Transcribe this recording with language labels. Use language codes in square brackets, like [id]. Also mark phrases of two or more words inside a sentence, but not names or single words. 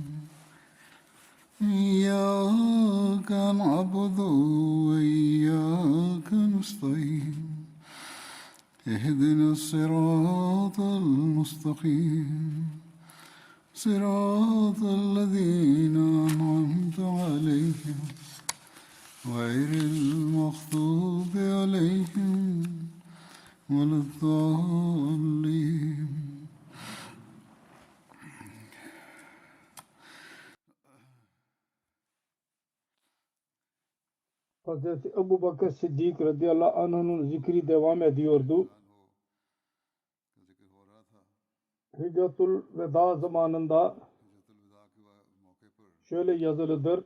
[ar] إياك نعبد وإياك نستعين اهدنا الصراط المستقيم صراط الذين أنعمت عليهم غير المغضوب عليهم ولا الضالين. [tr] Hazreti Ebu Bakır Siddik [ar] رضي الله عنه'ın [tr] zikri devam ediyordu. Hicretul Veda zamanında şöyle yazılıdır.